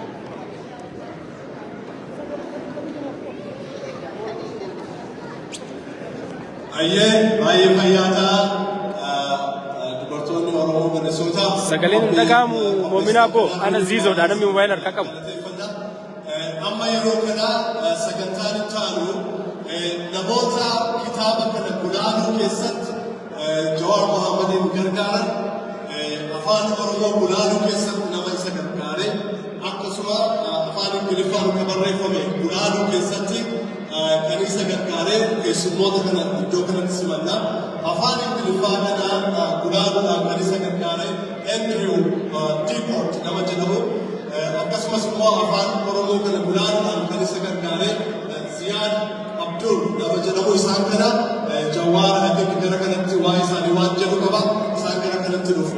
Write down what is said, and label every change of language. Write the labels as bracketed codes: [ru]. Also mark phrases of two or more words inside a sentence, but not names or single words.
[om] Ayyee baay'ee fayyaata dubartoonni Oromoo Minnesota. Sagaleen dhagamu moomina bo ana zizo da namni mobile harka qabu. Amma yeroo kana sagantaan taanu namoota kitaaba kana gulaanuu keessatti Jawaar Mohammadin gargaaran afaan Oromoo gulaanuu keessatti nama isa gargaare akkasuma afaan Ingiliffaan kan barreeffame gulaanuu keessatti kan isa gargaare keessummoota kana iddoo kanatti simanna afaan Ingiliffaa kana gulaanuudhaan kan isa gargaare Andrew Deport nama jedhamu akkasumas immoo afaan Oromoo kana gulaanuudhaan kan isa gargaare Ziyaad Abdul nama jedhamu isaan kana Jawaar akka gara kanatti waa isaanii waan jedhu qaba isaan gara kanatti dhufu.